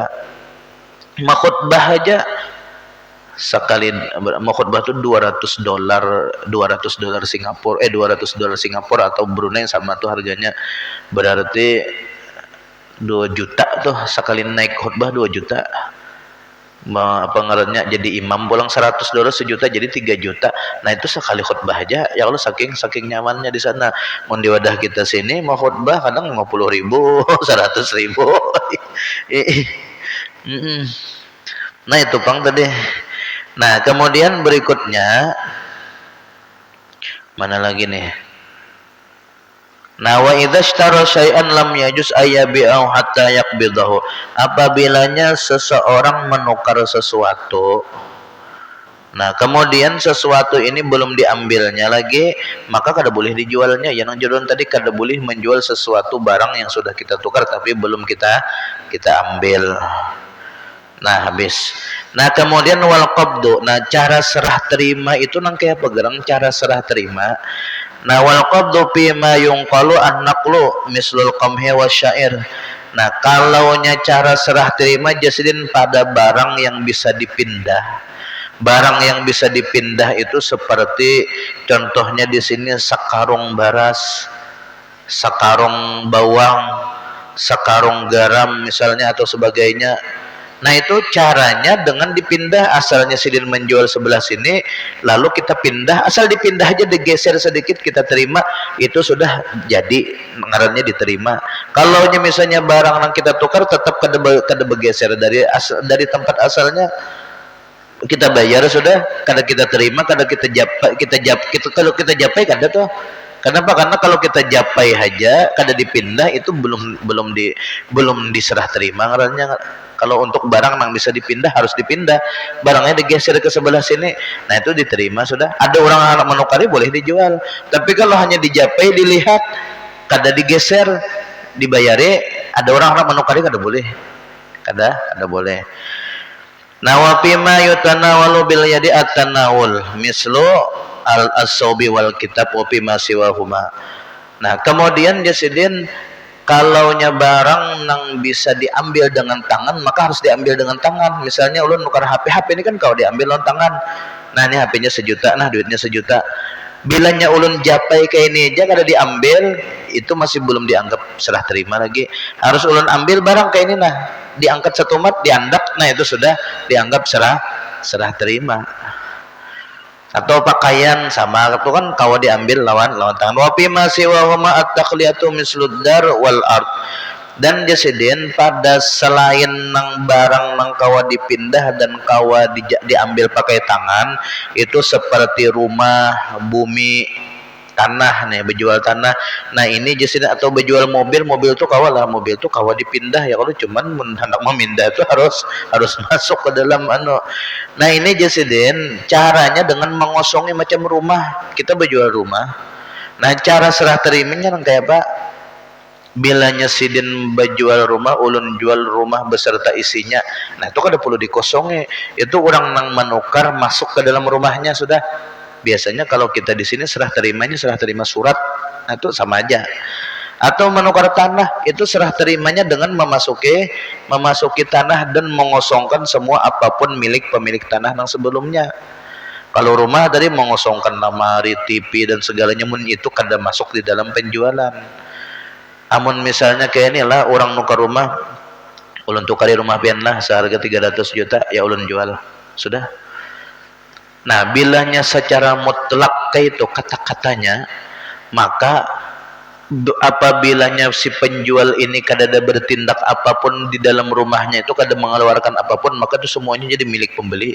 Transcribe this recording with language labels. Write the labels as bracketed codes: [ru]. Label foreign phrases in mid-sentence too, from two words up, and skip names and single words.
[bjn] Makhutbah aja sekali makhutbah itu $200 Singapura, $200 Singapura atau Brunei sama tuh harganya, berarti 2 juta tuh sekali naik khutbah 2 juta. Pengaruhnya jadi imam pulang $100 sejuta jadi 3 juta. Nah itu sekali khutbah aja [ar] يا الله, [bjn] saking nyamannya di sana. Mau di wadah kita sini mau khutbah kadang 50.000 100.000. Nah itu pang tadi. Nah kemudian berikutnya mana lagi nih? [ar] Nah وإذا اشترى شيئا لم يجز أن يبيعه حتى يقبضه. [bjn] Apabila seseorang menukar sesuatu, nah kemudian sesuatu ini belum diambilnya lagi, maka kada boleh dijualnya. Yang jodoh tadi kada boleh menjual sesuatu barang yang sudah kita tukar tapi belum kita ambil. Nah habis. Nah kemudian wal qabdu. Nah cara serah terima itu nang kayak pegerang cara serah terima. [ar] Nah والقبض فيما ينقل النقل مثل القمح والشعير. [bjn] Nah kalaunya cara serah terima jasidin pada barang yang bisa dipindah. Barang yang bisa dipindah itu seperti contohnya di sini sakarung baras, sakarung bawang, sakarung garam misalnya atau sebagainya. Nah itu caranya dengan dipindah, asalnya sidin menjual sebelah sini lalu kita pindah, asal dipindah aja digeser sedikit kita terima, itu sudah jadi ngarannya diterima. Kalau misalnya barang yang kita tukar tetap kada bergeser dari tempat asalnya, kita bayar sudah, kada kita terima, kada kita kalau kita japai kada tuh. Kenapa? Karena kalau kita japai aja kada dipindah itu belum diserah terima ngarannya. Kalau untuk barang yang bisa dipindah harus dipindah, barangnya digeser ke sebelah sini, nah itu diterima sudah. Ada orang menukari boleh dijual, tapi kalau hanya dijapai dilihat kada digeser dibayari, ada orang menukari kada boleh, kada boleh. [ar] Nah وفيما يتناول باليد التناول مثل الأثواب والكتاب وفيما سواهما. [bjn] Nah kemudian jasidin kalaunya barang yang bisa diambil dengan tangan maka harus diambil dengan tangan. Misalnya ulun nukar HP ini kan kalau diambil dengan tangan, nah ini HP-nya sejuta, nah duitnya sejuta, bilanya ulun japai kayak ini aja kada diambil, itu masih belum dianggap serah terima lagi. Harus ulun ambil barang kayak ini, nah diangkat satu mat diandak, nah itu sudah dianggap serah terima. Atau pakaian sama itu kan kawa diambil lawan tangan. [ar] وفي ما سواهما التخلية مثل الدار والأرض. [bjn] Dan jasidin pada selain nang barang nang kawa dipindah dan kawa diambil pakai tangan, itu seperti rumah, bumi, tanah nih, berjual tanah. Nah ini jadi atau berjual mobil, mobil tuh mobil tuh kawa dipindah ya, kalau cuman hendak memindah itu harus masuk ke dalam Nah ini Jasidin caranya dengan mengosongi macam rumah, kita berjual rumah. Nah cara serah terimanya kayak apa? Bilanya sidin berjual rumah, ulun jual rumah beserta isinya. Nah itu kada perlu dikosongi, itu orang nang menukar masuk ke dalam rumahnya sudah. [id] Biasanya kalau kita di sini serah terimanya serah terima surat, nah itu sama aja. Atau menukar tanah, itu serah terimanya dengan memasuki tanah dan mengosongkan semua apapun milik pemilik tanah yang sebelumnya. [bjn] Kalau rumah tadi mengosongkan lemari, TV dan segalanya, itu kada masuk di dalam penjualan. Amun misalnya kayak inilah orang nukar rumah, ulun tukari rumah pian lah seharga 300 juta, ya ulun jual sudah. Nah bilanya secara mutlak kayak itu kata-katanya, maka apabilanya si penjual ini kada ada bertindak apapun di dalam rumahnya, itu kada mengeluarkan apapun, maka itu semuanya jadi milik pembeli.